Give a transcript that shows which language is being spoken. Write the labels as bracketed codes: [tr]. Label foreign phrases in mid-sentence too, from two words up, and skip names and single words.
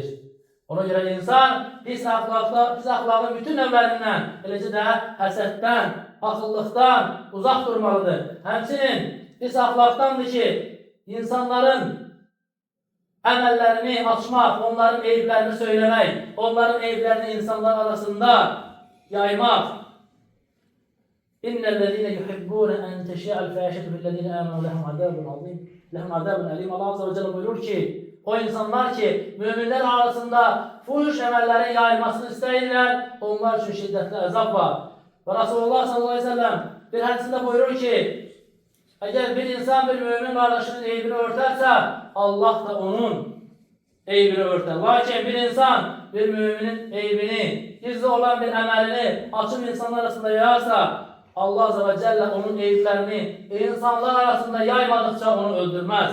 [az] Ona görə insan pis axlaqın bütün növlərindən, eləcə də həsəddən, paxıllıqdan uzaq durmalıdır. Həmçinin pis axlaqdandır ki, insanların əməllərini açmaq, onların eyiblərini söyləmək, onların eyiblərini insanlar arasında yaymaq. [ar] إن الذين يحبون أن تشيع الفاحشة في الذين آمنوا لهم عذاب عظيم. لهم عذاب أليم. [az] Allah [ar] عز وجل [az] buyurur ki, o insanlar ki müminler arasında fuhuş əməllərin yayılmasını istəyirlər, onlar üçün şiddətli əzab var. [tr] Və Resulullah [ar] صلى الله عليه وسلم [tr] bir hədisində buyurur ki, eğer bir insan bir mümin kardeşinin eybini örterse Allah da onun eybini örter. Lakin bir insan bir müminin eybini, gizli olan bir emelini açık insanlar arasında yayarsa Allah [ar] عز وجل [tr] onun eyiplerini insanlar arasında yaymadıkça onu öldürmez.